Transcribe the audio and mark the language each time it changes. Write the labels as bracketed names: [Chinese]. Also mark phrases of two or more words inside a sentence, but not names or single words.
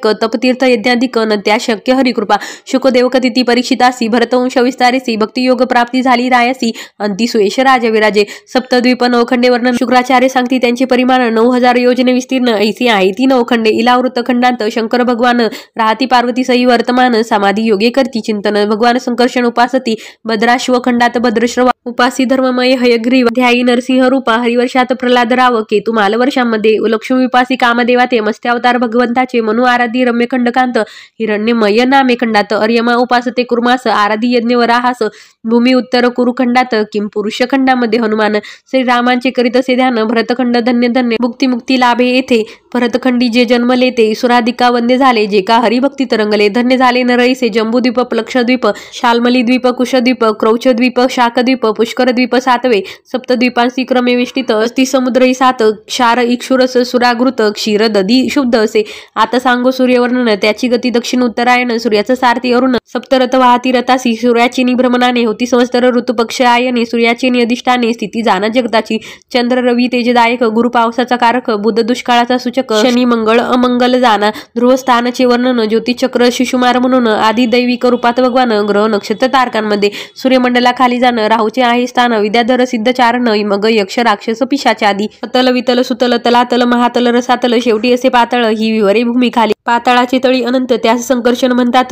[Marathi] तपतीर्थ यज्ञाधिक न त्या शक्य हरिकृपा. शुकदेव कथिती परीक्षितासी. भरतवंश विस्तारेसी. भक्तियोग प्राप्ती झाली रायसी. अंती सुयश राजविराजे. सप्तद्वीप 9 खंडे वर्णन शुक्राचार्य सांगती त्यांचे परिमाण. 9000 योजने विस्तीर्ण ऐसी आहे ती 9 खंडे. इलावृत खंडांत शंकर भगवान राहती पार्वती सई वर्तमान. समाधी योगे करती चिंतन. भगवान संकर्षण उपासती. भद्राश्व खंडात भद्रश्रवा उपासी धर्ममय हयग्रीव. ध्यायी नरसिंह रूपा. हरिवर्षात प्रल्हाद राव. केतु मालवर्षांमध्ये लक्ष्मी विपासी कामदेवा ते. मस्त्यावतार भगवंताचे. मनु आराधी रम्य खंडकांत. हिरण्यमय नामे खंडात. अर्यमा उपासते कुर्मास. आराधी यज्ञ वराहास. भूमी उत्तर कुरुखंडात. किम पुरुष खंडामध्ये हनुमान. श्रीरामांचे करीत असे ध्यान. भरतखंड धन्य धन्य. मुक्ती मुक्ती लाभे येथे. भरतखंडी जे जन्मले ते. सुराधिका वंदे झाले जे का हरिभक्ती तरंगले. धन्य झाले नरईसे. जंबूद्वीप लक्षद्वीप. शाल्मली द्वीप कुशद्वीप. क्रौचद्वीप शाकद्वीप. पुष्कर द्वीप 7वे. सप्तद्वीपांसी क्रमे विष्टित. अस्ति समुद्रही 7. क्षार इक्षुर रस सुरागृत क्षीर दधी शुद्ध असे. आता सांगो सूर्यवर्णन, त्याची गती दक्षिण उत्तरायण, सूर्याचा सारथी अरुण, सप्तरथ वाहती रथासी, सूर्याची निभ्रमणाने होती संवत्सर ऋतू पक्ष आयने, सूर्याची अधिष्ठाने स्थिती जाण जगताची, चंद्र रवी तेजदायक, गुरु पावसाचा कारक, बुध दुष्काळाचा सूचक, शनी मंगळ अमंगल जाणा, ध्रुवस्थानाचे वर्णन, ज्योतिचक्र शिशुमार म्हणून, आदी दैविक रूपात भगवान, ग्रह नक्षत्र तारकांमध्ये, सूर्यमंडलाखाली जाणं, राहूचे आहे स्थान, विद्याधर सिद्ध चारण, मग यक्ष राक्षस पिशाच आदी, अतल वितल सुतल तलातल महातल रसातल, शेवटी असे पातळ, ही विवरे भूमी खाली, पाताळाची तळी अनंत, त्यास संकर्षण म्हणतात.